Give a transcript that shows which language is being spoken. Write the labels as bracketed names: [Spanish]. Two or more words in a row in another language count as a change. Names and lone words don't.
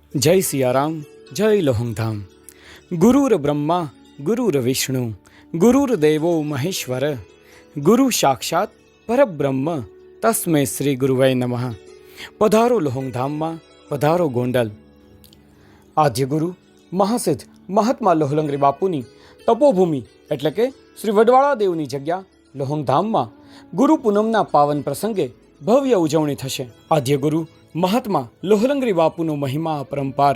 [Hindi] जय सियाराम, जय लोहंगधाम। [Sanskrit] गुरुर ब्रह्मा गुरुर विष्णु गुरुर्देवो महेश्वर गुरु साक्षात परब्रह्म तस्मै श्री गुरुवे नमः। [Gujarati] પધારો લોહંગધામમાં, પધારો ગોંડલ। આદ્ય ગુરુ મહાસિદ્ધ મહાત્મા લોહલંગરી બાપુની તપોભૂમિ એટલે કે શ્રી વડવાળા દેવની જગ્યા લોહંગધામમાં ગુરુ પૂનમના પાવન પ્રસંગે ભવ્ય ઉજવણી થશે। આદ્ય ગુરુ મહાત્મા લોહલંગરી બાપુનો મહિમા અપરંપાર।